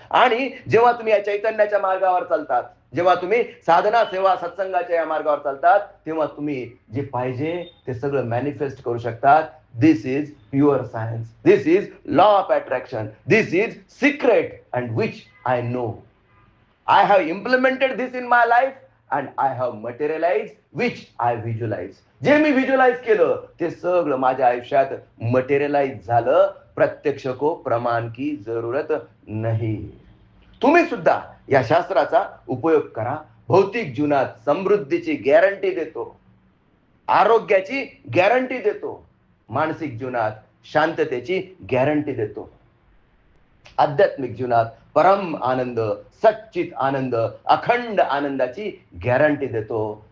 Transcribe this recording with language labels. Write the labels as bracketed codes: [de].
[mr] आणि जेव्हा तुम्ही या चैतन्याच्या मार्गावर चालतात, जेव्हा तुम्ही साधना सेवा सत्संगाच्या या मार्गावर चालतात, तेव्हा तुम्ही जे पाहिजे ते सगळं मॅनिफेस्ट करू शकतात. [en] This is pure science, this is law of attraction, this is secret and which I know. I have implemented this in my life and I have materialized which I visualize. [mr] जे मी व्हिज्युअलाइज केलं ते सगळं माझ्या आयुष्यात materialise झालं. [hi] प्रत्यक्ष को प्रमाण की जरूरत नाही. [mr] तुम्ही सुद्धा या शास्त्राचा उपयोग करा. भौतिक जीवनात समृद्धीची गॅरंटी देतो, आरोग्याची गॅरंटी देतो, मानसिक जीवनात शांततेची गॅरंटी देतो, आध्यात्मिक जीवनात परम आनंद, सच्चित आनंद, अखंड आनंदाची गॅरंटी देतो.